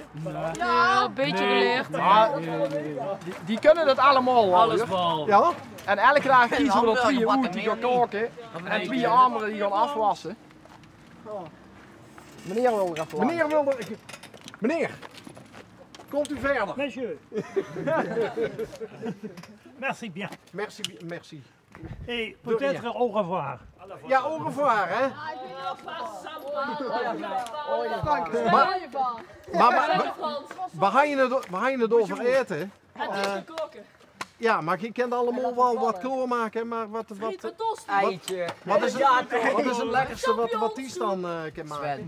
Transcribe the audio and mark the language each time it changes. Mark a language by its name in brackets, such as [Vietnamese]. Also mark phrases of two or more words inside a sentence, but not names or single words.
[Dutch] Ja, een beetje geleerd. Die kunnen dat allemaal. Alles bal. Ja? En elke dag kiezen we er 2 uit die gaan koken. En 2 anderen die gaan afwassen. Meneer wil er even Meneer, komt u verder? [French] Monsieur. Merci bien. Merci. Et peut-être au revoir. Ja, au revoir, [Dutch] hè? Maar waar ga je het over eten? Ja, maar je kent allemaal wel wat klaarmaken, maar wat Eitje. is het lekkerste wat die dan kan maken?